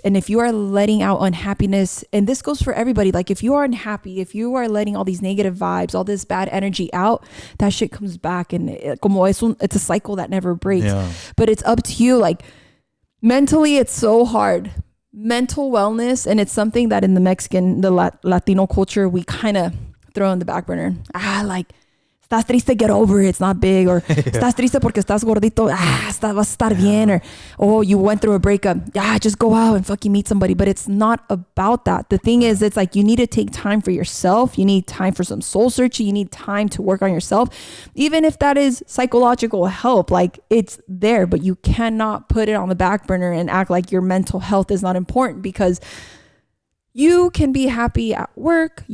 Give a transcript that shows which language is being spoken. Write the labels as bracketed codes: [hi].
[en] And if you are letting out unhappiness, and this goes for everybody, like if you are unhappy, if you are letting all these negative vibes, all this bad energy out, that shit comes back, and it's a cycle that never breaks. Yeah. But it's up to you. Like mentally, it's so hard. Mental wellness, and it's something that in the Latino culture, we kind of throw in the back burner. Like, [es] estás triste, [en] get over it, it's not big. Or [es] estás triste porque estás gordito, vas a estar bien. [en] Or, oh, you went through a breakup, just go out and fucking meet somebody. But it's not about that. The thing is, it's like you need to take time for yourself. You need time for some soul searching. You need time to work on yourself. Even if that is psychological help, like it's there, but you cannot put it on the back burner and act like your mental health is not important, because you can be happy at work.